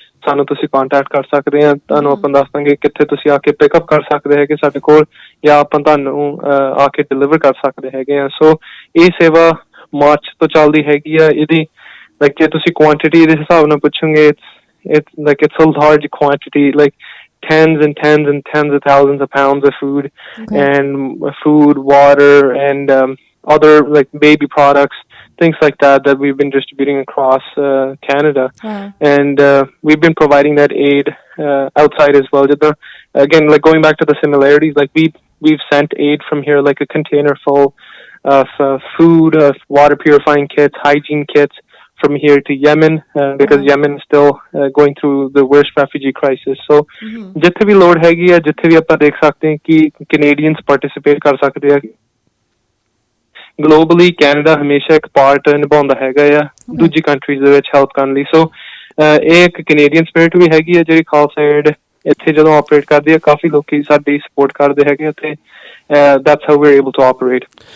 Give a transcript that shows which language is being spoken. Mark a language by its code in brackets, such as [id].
[pa] ਸਾਨੂੰ ਤੁਸੀਂ ਕੰਟੈਕਟ ਕਰ ਸਕਦੇ ਆ ਤੁਹਾਨੂੰ ਆਪਾਂ ਦੱਸ ਦਾਂਗੇ ਕਿੱਥੇ ਤੁਸੀਂ ਆ ਕੇ ਪਿਕਅਪ ਕਰ ਸਕਦੇ ਹੈਗੇ ਸਾਡੇ ਕੋਲ ਜਾਂ ਆਪਾਂ ਤੁਹਾਨੂੰ ਆ ਕੇ ਡਿਲੀਵਰ ਕਰ ਸਕਦੇ ਹੈਗੇ ਆ ਸੋ ਇਹ ਸੇਵਾ ਮਾਰਚ ਤੋਂ ਚੱਲਦੀ ਹੈਗੀ ਆ ਇਹਦੀ ਲਾਈਕ ਜੇ ਤੁਸੀਂ ਕੁਆਂਟੀਟੀ ਦੇ ਹਿਸਾਬ ਨਾਲ ਪੁੱਛੋਗੇ [en] it's a large quantity like tens and tens and tens of thousands of pounds of food and food, water and other like baby products, things like that we've been distributing across Canada. And we've been providing that aid outside as well. Again, like going back to the similarities, like we've sent aid from here, like a container full of food, of water purifying kits, hygiene kits from here to Yemen because Yemen is still going through the worst refugee crisis. [pa] So ਜਿੱਥੇ ਵੀ ਲੋੜ ਹੈਗੀ ਆ ਜਿੱਥੇ ਵੀ ਆਪਾਂ ਦੇਖ ਸਕਦੇ ਹਾਂ ਕਿ Canadians participate ਕਰ ਸਕਦੇ ਆ globally Canada ਹਮੇਸ਼ਾ ਇੱਕ ਪਾਰਟ ਨਿਭਾਉਂਦਾ ਹੈਗਾ ਆ ਦੂਜੀ ਕੰਟਰੀਜ਼ ਦੇ ਵਿੱਚ ਹੈਲਪ ਕਰਨ ਲਈ ਸੋ ਇਹ ਇੱਕ Canadian spirit ਵੀ ਹੈਗੀ ਆ ਜਿਹੜੀ ਖਾਲਸਾ ਏਡ ਇੱਥੇ ਜਦੋਂ ਆਪਰੇਟ ਕਰਦੀ ਆ ਕਾਫੀ ਲੋਕੀ ਸਾਡੀ ਸਪੋਰਟ ਕਰਦੇ ਹੈਗੇ ਅਤੇ [en] that's how we're able to operate.